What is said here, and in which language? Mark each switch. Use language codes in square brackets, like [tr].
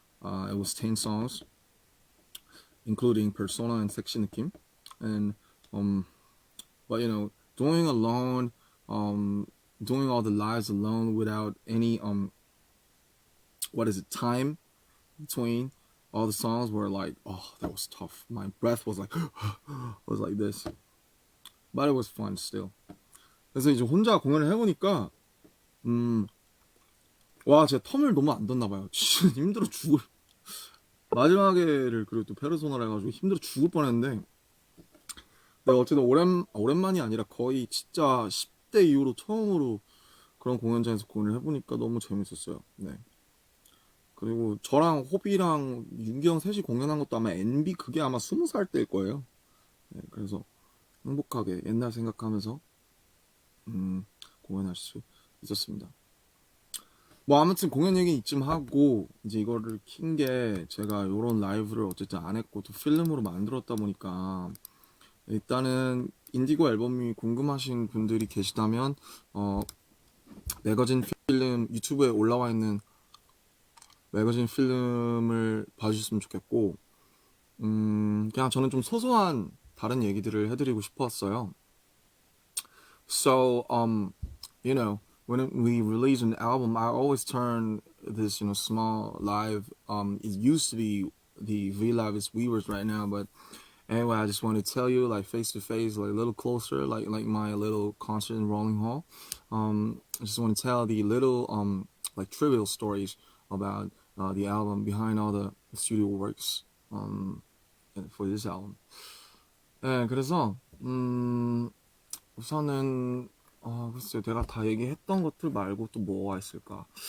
[en] It was 10 songs, including Persona and Section Kim, and but doing alone, doing all the lives alone without any time between all the songs were like, oh, that was tough. My breath was like was like this, but it was fun still. [ko] 그래서 이제 혼자 공연을 해보니까 와, 제가 텀을 너무 안 뒀나 봐요. 진짜 힘들어 죽을. 마지막에를 그리고 또 페르소나를 해가지고 힘들어 죽을 뻔했는데, 내가 어쨌든 오랜만이 아니라 거의 진짜 10대 이후로 처음으로 그런 공연장에서 공연을 해보니까 너무 재밌었어요. 네. 그리고 저랑 호비랑 윤기형 셋이 공연한 것도 아마 NB 그게 아마 20살 때일 거예요. 네, 그래서 행복하게 옛날 생각하면서 공연할 수 있었습니다. 뭐 아무튼 공연 얘기 이쯤 하고 이제 이거를 킨 게 제가 요런 라이브를 어쨌든 안 했고 또 필름으로 만들었다 보니까 일단은 인디고 앨범이 궁금하신 분들이 계시다면 어 매거진 필름 유튜브에 올라와 있는 매거진 필름을 봐주셨으면 좋겠고 그냥 저는 좀 소소한 다른 얘기들을 해드리고 싶었어요. [en] So you know when we release an album, I always turn this small live. It used to be the V Live is Weavers right now, but anyway, I just want to tell you like face to face, like a little closer, like my little concert in Rolling Hall. I just want to tell the little like trivial stories about the album behind all the studio works for this album. [ko] 네, 그래서 우선은 글쎄요, 내가 다 얘기했던 것들 말고 또 뭐가 있을까?